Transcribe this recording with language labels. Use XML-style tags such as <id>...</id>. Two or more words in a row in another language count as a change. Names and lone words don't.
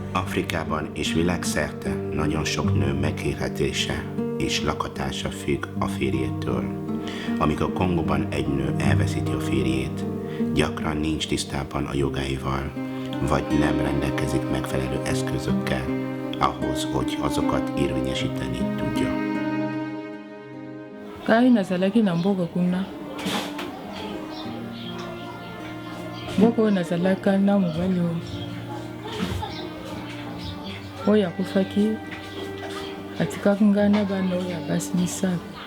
<hu>Afrikában és világszerte nagyon sok nő megélhetése és lakhatása függ a férjétől. Amikor Kongóban egy nő elveszíti a férjét, gyakran nincs tisztában a jogáival, vagy nem rendelkezik megfelelő eszközökkel ahhoz, hogy azokat érvényesíteni tudja.</hu> <ln>Kai nazalaki na mboka kuna. Mboka oyo nazalaka na mobali oyo akufaki atikaki ngai na bana oyo ya basi misato.</ln>